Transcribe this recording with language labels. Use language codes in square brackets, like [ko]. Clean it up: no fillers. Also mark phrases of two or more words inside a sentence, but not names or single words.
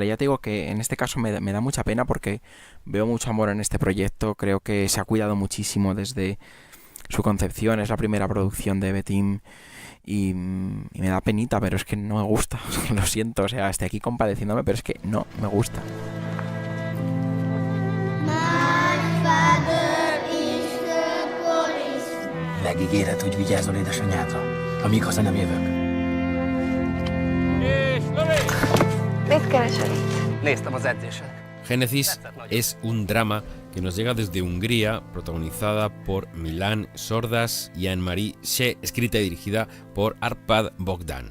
[es] Ya te digo que en este caso me da mucha pena porque veo mucho amor en este proyecto. Creo que se ha cuidado muchísimo desde su concepción. Es la primera producción de Betim y me da penita, pero es que no me gusta. O sea, lo siento, o sea, estoy aquí compadeciéndome, pero es que no me gusta. [hu] Megígéred, hogy vigyázol édesanyádra, amíg haza nem jövök. [es] Génesis es un drama que nos llega desde Hungría, protagonizada por Milan Sordas y Anne-Marie She, escrita y dirigida por Arpad Bogdan.